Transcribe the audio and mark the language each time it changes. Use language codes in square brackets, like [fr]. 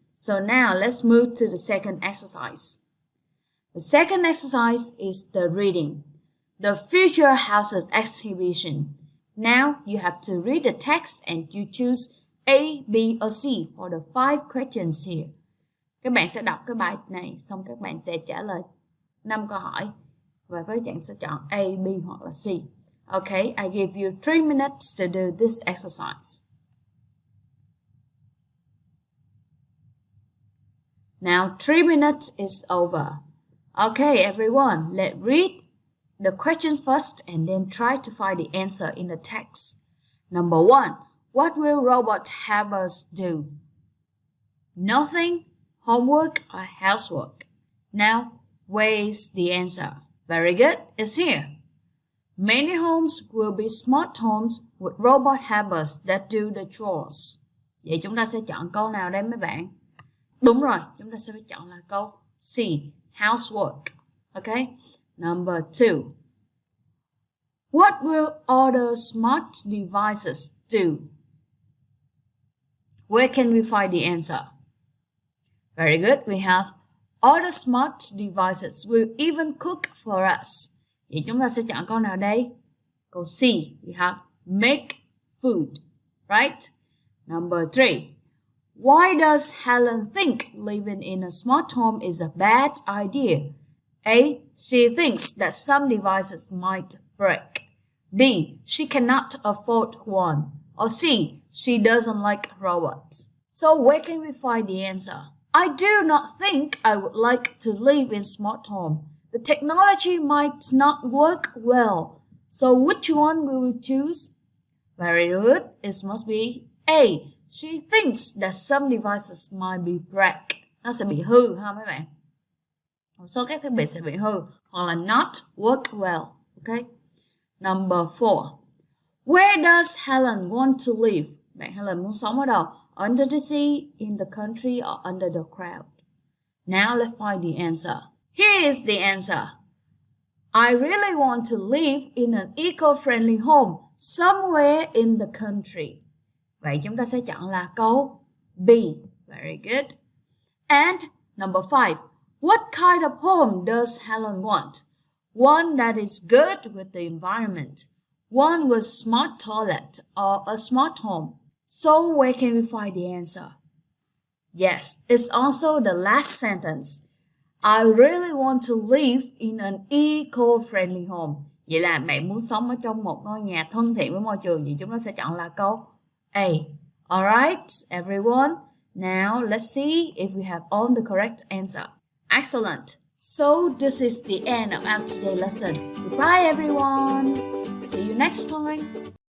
[en] So now let's move to the second exercise. The second exercise is the reading. The Future Houses exhibition. Now you have to read the text and you choose A, B or C for the 5 questions here. [vi] Các bạn sẽ đọc cái bài này xong các bạn sẽ trả lời 5 câu hỏi và các bạn sẽ chọn A, B hoặc là C. [en] Okay, I give you 3 minutes to do this exercise. Now 3 minutes is over. Okay, everyone, let's read the question first and then try to find the answer in the text. Number 1. What will robot helpers do? Nothing, homework, or housework? Now, where is the answer? Very good, it's here. Many homes will be smart homes with robot helpers that do the chores. [vi] Vậy chúng ta sẽ chọn câu nào đây mấy bạn? Đúng rồi, chúng ta sẽ phải chọn là câu C, [en] housework. Okay? Number 2. What will other smart devices do? Where can we find the answer? Very good. We have other smart devices will even cook for us. [vi] Vậy chúng ta sẽ chọn câu nào đây? Câu C. [en] We have make food. Right? Number 3. Why does Helen think living in a smart home is a bad idea? A. She thinks that some devices might break. B. She cannot afford one. Or C. She doesn't like robots. So where can we find the answer? I do not think I would like to live in smart home. The technology might not work well. So which one will we choose? Very good. It must be A. She thinks that some devices might be break. [vi] Nó sẽ bị hư ha mấy bạn. Một số các thiết bị sẽ bị hư hoặc là [en] not work well. Okay. Number 4. Where does Helen want to live? [vi] Bạn Helen muốn sống ở đâu? [en] Under the sea, in the country, or under the crowd? Now let's find the answer. Here is the answer. I really want to live in an eco-friendly home somewhere in the country. [vi] Vậy chúng ta sẽ chọn là câu B. [en] Very good. And number 5. What kind of home does Helen want? One that is good with the environment. One with smart toilet or a smart home. So where can we find the answer? Yes, it's also the last sentence. I really want to live in an eco-friendly home. [vi] Vậy là bạn muốn sống ở trong một ngôi nhà thân thiện với môi trường. Vậy chúng ta sẽ chọn là câu A. [en] Alright, everyone. Now let's see if we have all the correct answer. Excellent. So this is the end of our today lesson. Goodbye, everyone. See you next time.